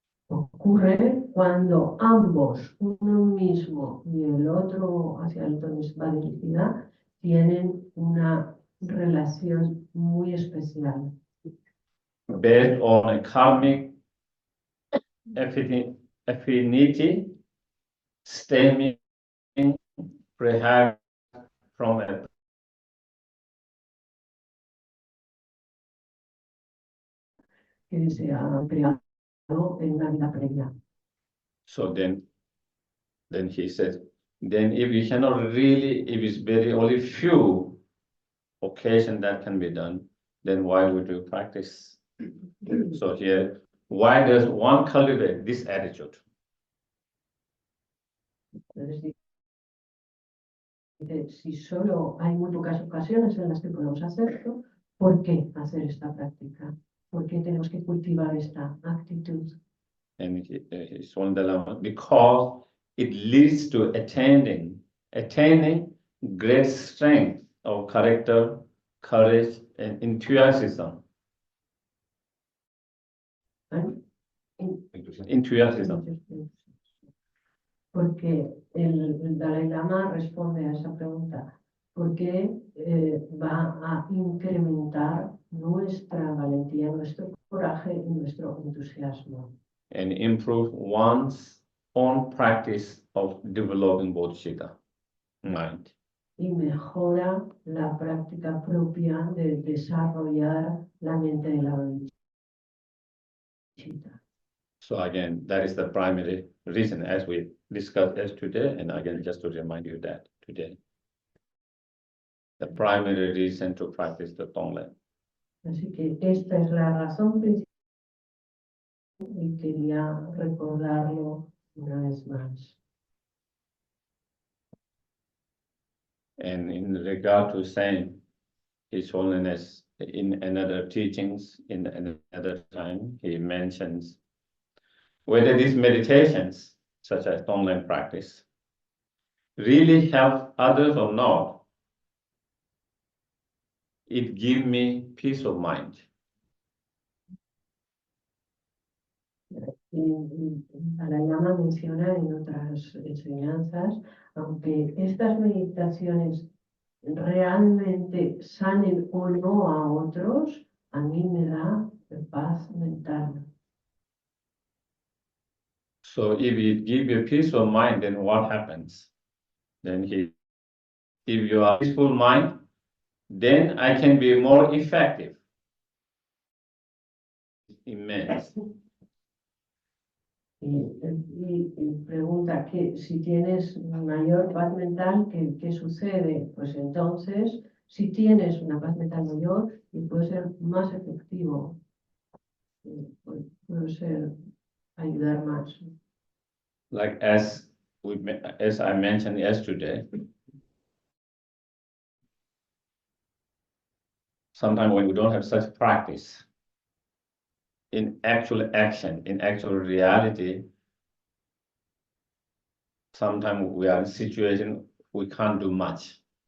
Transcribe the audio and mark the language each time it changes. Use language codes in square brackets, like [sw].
[es] Ocurre cuando ambos, uno mismo y el otro hacia el que nos va dirigida, tienen una relación muy especial. [en] Based on a karmic affinity stemming perhaps from a [es] Que se ha creado en una vida previa. [en] so then he says, then if you cannot really, if it's very only few occasions that can be done, then why would you practice? So here, why does one cultivate this attitude? [es] Entonces, dice, si solo hay muy pocas ocasiones en las que podemos hacerlo, ¿por qué hacer esta práctica? ¿Por qué tenemos que cultivar esta actitud? [en] And it's one dilemma because it leads to attaining great strength of character, courage, and enthusiasm. Enthusiasm. [es] Porque el Dalai Lama responde a esa pregunta, porque va a incrementar nuestra valentía, nuestro coraje y nuestro entusiasmo. [en] And improve one's own practice of developing bodhicitta mind. [es] Y mejora la práctica propia de desarrollar la mente de la bodhicitta. [en] So again, that is the primary reason as we discussed as today, and again, just to remind you that today, the primary reason to practice the TONG-LEN. [es] Así que esta es la razón principal y quería recordarlo una vez más. [en] And in regard to saying His Holiness in another teachings, in another time, he mentions whether these meditations, such as TONG-LEN practice, really help others or not. It gives me peace of mind. [es] Dalai Lama menciona en otras enseñanzas, aunque estas meditaciones realmente sanen o no a otros, a mí me da paz mental. [en] So if it gives you peace of mind, then what happens? Then if you are peaceful mind, then I can be more effective. Immense. [es] Y pregunta que si tienes mayor paz mental, ¿qué sucede? Pues entonces, si tienes una paz mental mayor, y puede ser más efectivo, puede ser ayudar más. [en] Like as I mentioned yesterday, sometimes when we don't have such practice, in actual action, in actual reality, sometimes we are in a situation we can't do much.